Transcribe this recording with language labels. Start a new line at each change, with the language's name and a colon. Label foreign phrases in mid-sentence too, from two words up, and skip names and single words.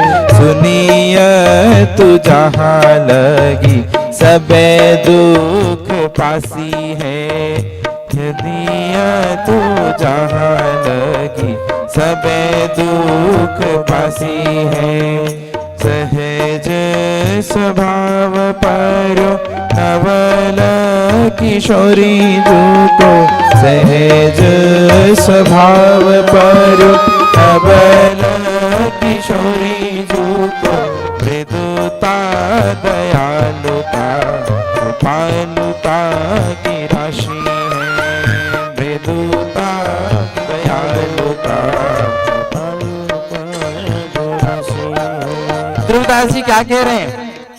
Braj: सुनियत जहाँ लगी सबे दुख पासी है। यदिया तू जहाँ लगी सबे दुख पासी है। सहज स्वभाव पर्यो नवल किशोरी जूको सहज स्वभाव पर्यो नवल किशोरी जूको मृदुता दयालुता कृपालुता की राशि है। मृदुता दयालुता
Hindi: तुलसीदास जी क्या कह रहे हैं?